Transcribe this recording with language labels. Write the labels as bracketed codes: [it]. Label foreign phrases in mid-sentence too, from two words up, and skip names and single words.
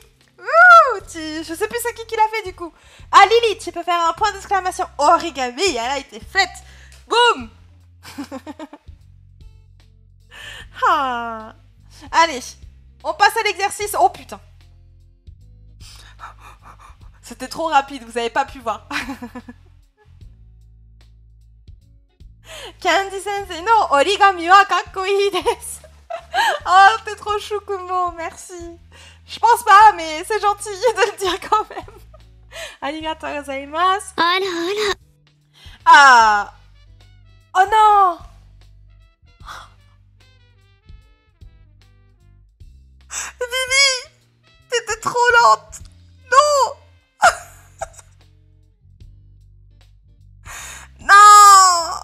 [fr] Ouh, je sais plus c'est qui l'a fait, du coup. Ah, Lily, tu peux faire un point d'exclamation. Origami, elle a été faite. Boum. Ah. Allez, on passe à l'exercice. Oh, putain. C'était trop rapide, vous avez pas pu voir. [ja] Candy 先生の折り紙はかっこいいです. [fr] Oh, t'es trop chou, Kumo, merci. Je pense pas, mais c'est gentil de le dire quand même. [ja] ありがとうございます. [fr] Ah. Oh non. Vivi, t'étais trop lente. Non. Non.